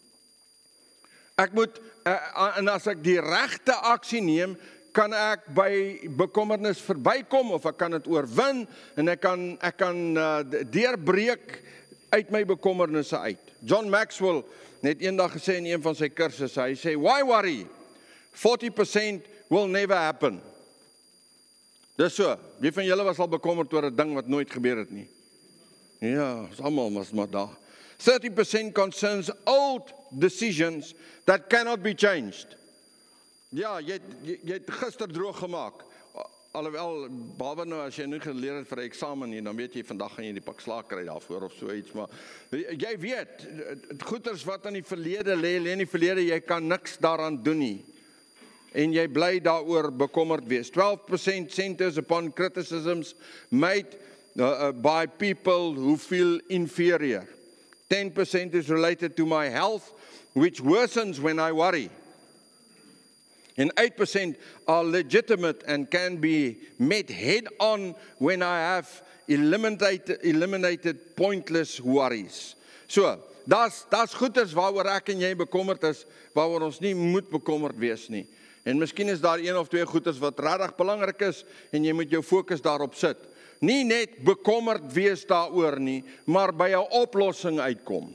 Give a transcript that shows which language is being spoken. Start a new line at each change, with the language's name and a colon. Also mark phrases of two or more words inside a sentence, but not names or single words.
Afrikaans: Ek moet en as ek die regte aksie neem, kan ek by bekommernis verbykom of ek kan dit oorwin en ek kan deurbreek uit my bekommernisse uit. John Maxwell het eendag gesê in een van sy kursusse, hy sê,
English: why worry? 40% will never happen.
Afrikaans: Dis so, wie van julle was al bekommerd oor 'n ding wat nooit gebeur het nie? Ja, ons almal was maar daar.
English: 30% concerns old decisions that cannot be changed.
Afrikaans: Ja, jy het gister droog gemaak. Alhoewel, behalwe nou as jy nie geleer het vir 'n eksamen nie, dan weet jy vandag gaan jy die pak slaag kry daarvoor of so iets, maar jy weet, goeters wat in die verlede lê in die verlede, jy kan niks daaraan doen nie. En jy bly daaroor bekommerd wees.
English: 12% centers upon criticisms made by people who feel inferior. 10% is related to my health, which worsens when I worry. And 8% are legitimate and can be met head on when I have eliminated pointless worries.
Afrikaans: So, daar's goeders waaroor ek en jy bekommerd is, waaroor ons nie moet bekommerd wees nie. En miskien is daar een of twee goeders wat regtig belangrik is en jy moet jou fokus daarop sit. Nie net bekommerd wees daaroor nie, maar by 'n oplossing uitkom.